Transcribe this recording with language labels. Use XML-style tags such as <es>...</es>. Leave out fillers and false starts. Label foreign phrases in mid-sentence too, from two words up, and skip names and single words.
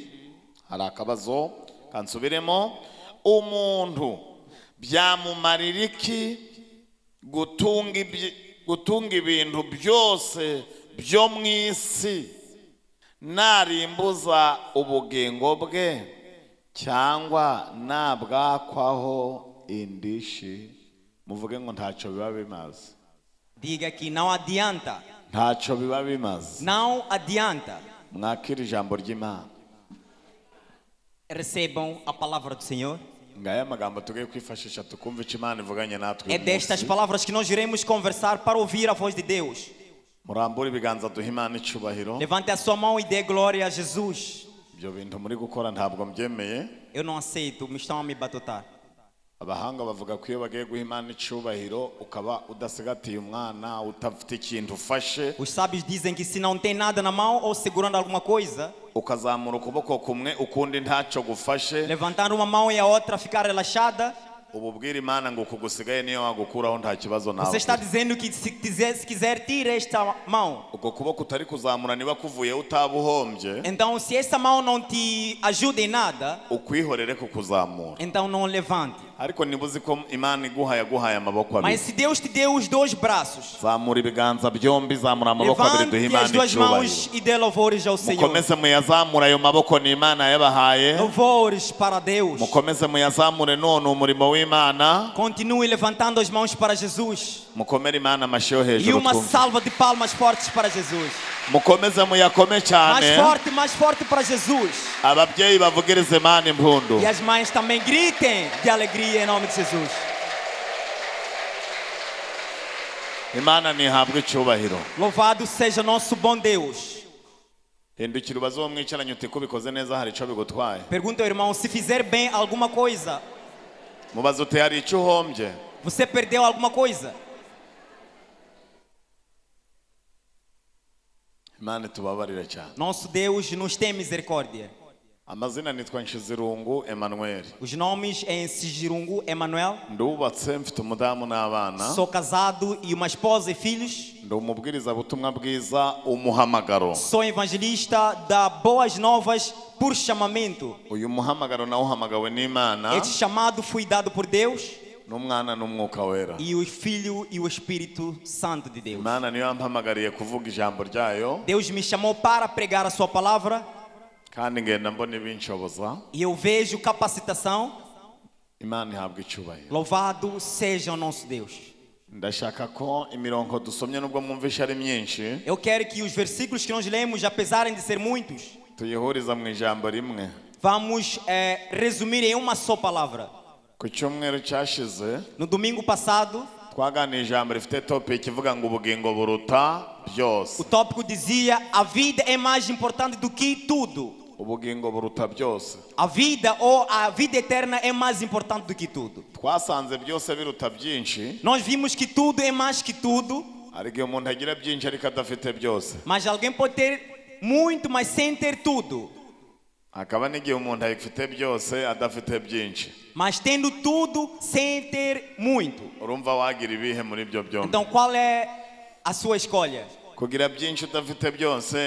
<rw>Hari akabazo kansubiremo. Umuntu byamumarira iki gutunga ibintu byose byo mu isi narimbuza ubugingo bwe cyangwa nabwakwaho indishi. Muvuge ngo ntacyo biba bimaze.</rw> <pt>Diga que não adianta.</pt> <rw>Ntacyo biba bimaze.</rw> <pt>Não adianta.</pt> <rw>Mwakira ijambo ry'Imana.</rw> <pt>Recebam a palavra do Senhor.</pt> <rw>ngaya amagambo tugiye kwifashisha tukumva icyo Imana ivuganye natwe</rw> <pt>É destas palavras que nós iremos conversar para ouvir a voz de Deus.</pt> <rw>murambure ibiganza duha Imana icubahiro.</rw> <pt>Levante a sua mão e dê glória a Jesus.</pt> <rw>Ibyo bintu muri gukora ntabwo mbyemeye.</rw> <pt>Eu não aceito, me estão a me batutar.</pt> <rw>Abahanga bavuga ko iyo bagiye guha Imana icubahiro ukaba udasigatiye umwana utafite ikintu ufashe,</rw> <pt>Os sábios dizem que se não tem nada na mão ou segurando alguma coisa,</pt> <rw>ukazamura ukuboko kumwe ukundi ntacyo gufashe,</rw> <pt>levantar uma mão e a outra ficar relaxada,</pt> <rw>ububwira Imana ngo kugusigaye niyo wagukuraho nta kibazo nawe.</rw> <pt>você está dizendo que se quiser tira esta mão.</pt> <rw>Uko kuboko utari kuzamura niba kuvuye utabuhombye,</rw> <pt>Então se essa mão não te ajuda em nada,</pt> <rw>ukwihorere kukuzamura.</rw> <pt>então não levante.</pt> <rw>Ariko nibuzi ko Imana yaguhaye amaboko</rw> <pt>Mas</pt> <rw>abiri.</rw> <pt>se Deus te deu os dois braços,</pt> <rw>Zamura ibiganza byombi, zamura amaboko abiri duha</rw> <pt>levante</pt> <rw>Imana</rw> <pt>as duas</pt> <rw>icubahiro.</rw> <pt>mãos e dê louvores ao Senhor.</pt> <rw>Mukomeze muyazamura ayo maboko ni Imana yabahaye.</rw> <pt>Louvores para Deus.</pt> <rw>Mukomeze muyazamure none umurimo w'Imana.</rw> <pt>Continue levantando as mãos para Jesus.</pt> <rw>Mukomere Imana amashyi yo</rw> <pt>E</pt> <rw>hejuru</rw> <pt>uma</pt> <rw>twumve.</rw> <pt>salva de palmas fortes para Jesus.</pt> <rw>Mukomeze muyakome cyane.</rw> <pt>Mais forte para Jesus.</pt> <rw>Ababyeyi bavugirize Imana impundu.</rw> <pt>E as mães também gritem de alegria em nome de Jesus.</pt> <rw>Imana nihabwe icyubahiro.</rw> <pt>Louvado seja nosso bom Deus.</pt> <rw>Hindukira ubaze uwo mwicaranye uti ko bikoze neza hari icyo bigutwaye.</rw> <pt>Pergunta ao irmão, se fizer bem alguma coisa,</pt> <rw>Mubaze uti hari icyo uhombye.</rw> <pt>você perdeu alguma coisa?</pt> <rw>Imana itubabarire cyane.</rw> <pt>Nosso Deus nos tem misericórdia.</pt> <rw>Amazina nitwa Nshizirungu Emmanuel.</rw> <pt>Os nomes é Sigirungu Emanuel.</pt> <rw>Ndubatse mfite umudamu n'abana.</rw> <pt>Sou casado e uma esposa e filhos.</pt> <rw>Ndi umubwiriza butumwa bwiza umuhamagaro.</rw> <pt>Sou evangelista da Boas Novas por chamamento.</pt> <rw>Uyu muhamagaro nawuhamagawe n'Imana.</rw> <pt>Este chamado foi dado por Deus</pt> <rw>N'umwana n'umwuka wera.</rw> <pt>e o Filho e o Espírito Santo de Deus.</pt> <rw>Imana niyo yampamagariye kuvuga ijambo ryayo.</rw> <pt>Deus me chamou para pregar a sua palavra</pt> <rw>Kandi ngenda mbona ibinshoboza.</rw> <pt>e eu vejo capacitação.</pt> <rw>Imana ihabwe icyubahiro.</rw> <pt>Louvado seja o nosso Deus.</pt> <rw>Ndashaka ko imirongo dusomye nubwo mwumvisha ari myinshi,</rw> <pt>Eu quero que os versículos que nós lemos, apesar de ser muitos,</pt> <rw>tuyihuriza mu ijambo rimwe.</rw> <pt>vamos resumir em uma só palavra.</pt> <rw>Ku cyumweru cyashize</rw> <pt>No domingo passado,</pt> <rw>twaganira ijambo rifite topic ivuga ngo ubugingo buruta byose.</rw> <pt>o tópico dizia: a vida é mais importante do que tudo.</pt> <rw>Ubugingo buruta byose.</rw> <pt>A vida ou a vida eterna é mais importante do que tudo.</pt> <rw>Twasanze byose biruta byinshi,</rw> <pt>Nós vimos que tudo é mais que tudo,</pt> <rw>ariko iyo umuntu agira byinshi ariko adafite byose.</rw> <pt>mas alguém pode ter muito, mas sem ter tudo.</pt> <rw>Hakaba n'igihe umuntu abifite byose adafite byinshi.</rw> <pt>Mas tendo tudo sem ter muito.</pt> <rw>Urumva wagira ibihe muri ibyo byombi?</rw> <pt>Então qual é a sua escolha?</pt> <rw>Kugira byinshi udafite byose,</rw>